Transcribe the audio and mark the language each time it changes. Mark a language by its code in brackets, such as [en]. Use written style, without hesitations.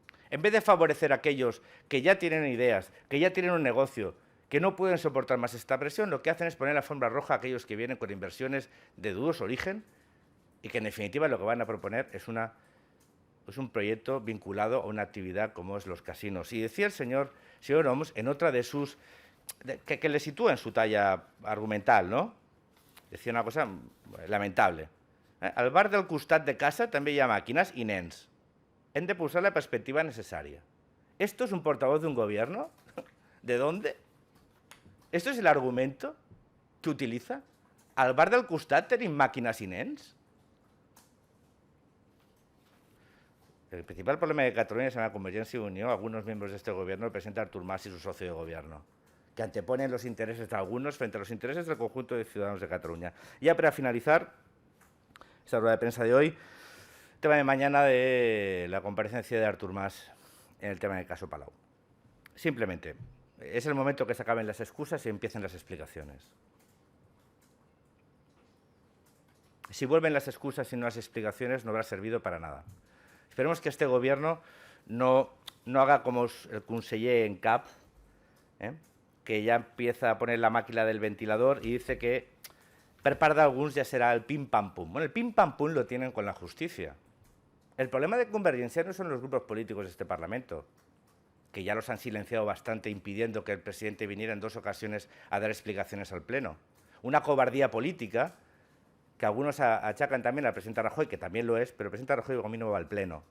[es] En vez de favorecer a aquellos que ya tienen ideas, que ya tienen un negocio, que no pueden soportar más esta presión, lo que hacen es poner la alfombra roja a aquellos que vienen con inversiones de dudoso origen y que en definitiva lo que van a proponer es un proyecto vinculado a una actividad como es los casinos. Y decía el señor Homs en otra de sus que le sitúa en su talla argumental, ¿no? Decía una cosa lamentable. [ca] Al bar del costat de casa també hi ha màquines i nens. Hem de posar la perspectiva necesaria. [es] ¿Esto es un portavoz de un gobierno? ¿De dónde? ¿Esto es el argumento que utiliza? [ca] Al bar del costat tenim màquines i nens? [es] El principal problema de Cataluña es la Convergencia y Unión. Algunos miembros de este gobierno, el presidente Artur Mas y su socio de gobierno, que anteponen los intereses de algunos frente a los intereses del conjunto de ciudadanos de Cataluña. Ya para finalizar esta rueda de prensa de hoy, tema de mañana de la comparecencia de Artur Mas en el tema del caso Palau. Simplemente, es el momento que se acaben las excusas y empiecen las explicaciones. Si vuelven las excusas y no las explicaciones, no habrá servido para nada. Esperemos que este gobierno no haga como el conseller en cap, que ya empieza a poner la máquina del ventilador y dice que [ca] per part d'alguns ja serà el pim-pam-pum. [es] Bueno, el pim-pam-pum lo tienen con la justicia. El problema de Convergencia no son los grupos políticos de este Parlamento, que ya los han silenciado bastante impidiendo que el presidente viniera en 2 ocasiones a dar explicaciones al Pleno. Una cobardía política que algunos achacan también al presidente Rajoy, que también lo es, pero el presidente Rajoy a mí no va al Pleno.